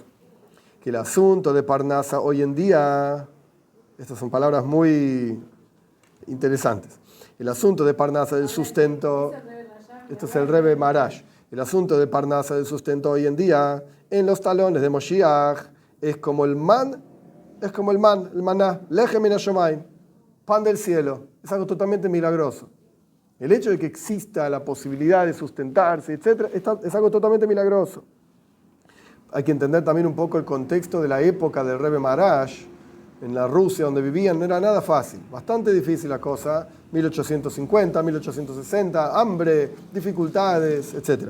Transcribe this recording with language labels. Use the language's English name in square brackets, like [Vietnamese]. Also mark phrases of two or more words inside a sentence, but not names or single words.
[Spanish] Que el asunto de Parnasa hoy en día, estas son palabras muy interesantes, el asunto de Parnasa del sustento, esto es el Rebbe Maharash, el asunto de Parnasa del sustento hoy en día, en los talones de Moshiach, es como el maná, [Hebrew] לחם מן השמים, [Spanish] pan del cielo, es algo totalmente milagroso. El hecho de que exista la posibilidad de sustentarse, etc., es algo totalmente milagroso. Hay que entender también un poco el contexto de la época del Rebbe Maharaj, en la Rusia donde vivían, no era nada fácil, bastante difícil la cosa, 1850, 1860, hambre, dificultades, etc.